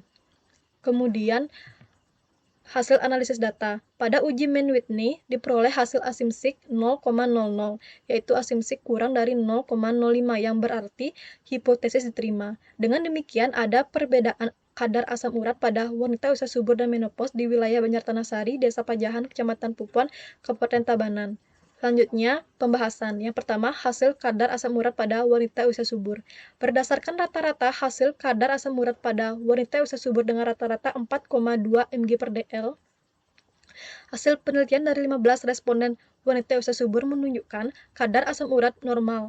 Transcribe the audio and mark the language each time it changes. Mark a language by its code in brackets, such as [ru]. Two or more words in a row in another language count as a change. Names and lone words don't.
[id] Kemudian, hasil analisis data. Pada uji Mann-Whitney diperoleh hasil asimsik 0,00, yaitu asimsik kurang dari 0,05, yang berarti hipotesis diterima. Dengan demikian, ada perbedaan kadar asam urat pada wanita usia subur dan menopause di wilayah Banjar Tanah Sari, Desa Pajahan, Kecamatan Pupuan, Kabupaten Tabanan. Selanjutnya, pembahasan. Yang pertama, hasil kadar asam urat pada wanita usia subur. Berdasarkan rata-rata hasil kadar asam urat pada wanita usia subur dengan rata-rata 4,2 mg per dl, hasil penelitian dari 15 responden wanita usia subur menunjukkan kadar asam urat normal.